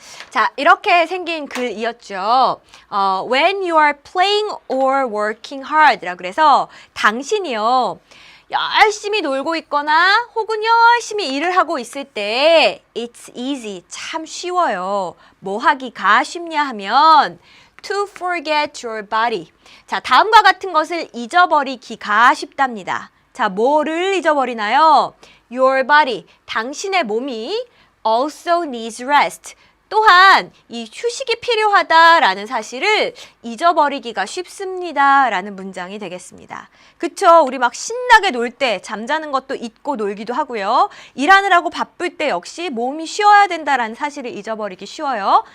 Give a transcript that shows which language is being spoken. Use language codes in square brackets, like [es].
[ko] 자, 이렇게 생긴 글이었죠. [en] When you are playing or working hard [ko] 라고 그래서 당신이요, 열심히 놀고 있거나 혹은 열심히 일을 하고 있을 때 [en] it's easy, [ko] 참 쉬워요. 뭐 하기가 쉽냐 하면 [en] to forget your body. [ko] 자, 다음과 같은 것을 잊어버리기가 쉽답니다. 자, 뭐를 잊어버리나요? [en] Your body, [ko] 당신의 몸이 [en] also needs rest. [ko] 또한 이 휴식이 필요하다라는 사실을 잊어버리기가 쉽습니다라는 문장이 되겠습니다. 그쵸? 우리 막 신나게 놀 때 잠자는 것도 잊고 놀기도 하고요. 일하느라고 바쁠 때 역시 몸이 쉬어야 된다라는 사실을 잊어버리기 쉬워요.